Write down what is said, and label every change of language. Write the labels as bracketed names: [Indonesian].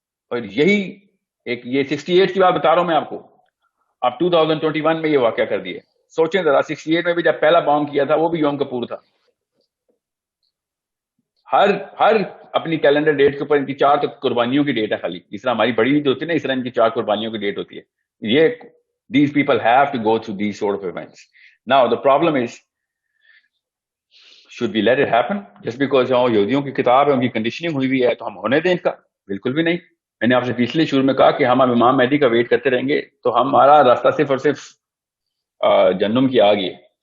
[Urdu] اور یہی ایک یہ 68 کی بات بتا رہا ہوں میں آپ کو, اب 2021 میں یہ واقعہ کر دیا. سوچیں ذرا, 68 میں بھی جب پہلا بام کیا تھا وہ بھی یوم کپور تھا. ہر اپنی کیلنڈر ڈیٹ کے اوپر ان کی 4 قربانیوں کی ڈیٹ ہے خالی. اس طرح ہماری بڑی عید ہوتی ہے نا, اس طرح ان کی 4 قربانیوں کی ڈیٹ ہوتی ہے. [English] یہ these people have to go through these sort of events. Now the problem is, should we let it happen just because [Urdu] یہودیوں کی کتاب ہے, ان کی کنڈیشننگ ہوئی ہوئی ہے تو ہم ہونے دیں ان کا؟ بالکل بھی نہیں. میں نے آپ سے پچھلے شروع میں کہا کہ ہم اب امام مہدی کا ویٹ کرتے رہیں گے تو ہمارا راستہ صرف اور صرف جہنم کی آگ ہے.